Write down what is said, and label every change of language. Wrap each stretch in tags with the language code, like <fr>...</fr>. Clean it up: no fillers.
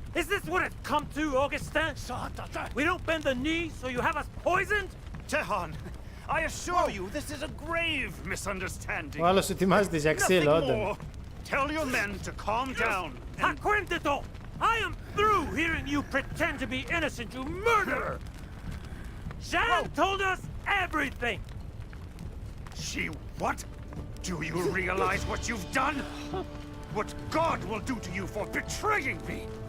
<en>Is this what it's come to, Augustin? We don't bend the knee, so you have us poisoned? Tehon, I assure you this is a grave misunderstanding.</en> <el>Ο άλλος ετοιμάζεται για ξύλο, όντων.</el> <en>Tell your men to calm down. Takuatshina! I am through hearing you pretend to be innocent, you murderer! Jeanne told us everything! She what? Do you realize what you've done? What God will do to you for betraying me?</en>